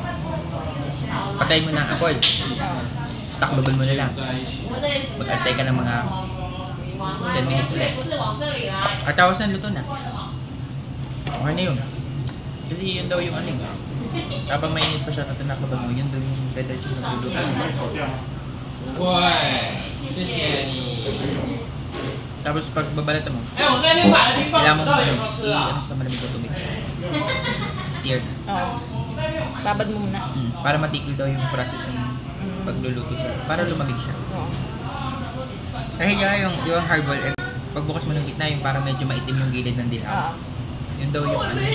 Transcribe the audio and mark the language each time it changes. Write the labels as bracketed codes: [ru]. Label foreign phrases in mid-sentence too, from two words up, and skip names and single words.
[tl] Patay mo na ang apoy. Takloban mo na lang. Mag-antay ka ng mga 10 minutes ulit. At tapos na luto na. Okay na yun. Kasi yun daw yung ano. Kapag mainit pa siya, tatanakloban mo, yun daw yung better siya nagluluto. [zh] 对，谢谢你。 [tl] Tapos pag babalatan mo, [zh] 哎，我那天买的冰棒， [tl] kailangan [zh] 不 [tl] mo [zh] 知道有没有吃啊？ [tl] i-ano sa malamig na tubig. Steer. Oo. Babad mo muna. Para matigil daw yung process ng pagluluto siya. Para lumamig siya. Oo. Kasi yung [en] hard-boiled egg, [tl] pagbukas mo ng gitna, yung parang medyo maitim yung gilid ng dilaw. Oo. Yun daw yung ano.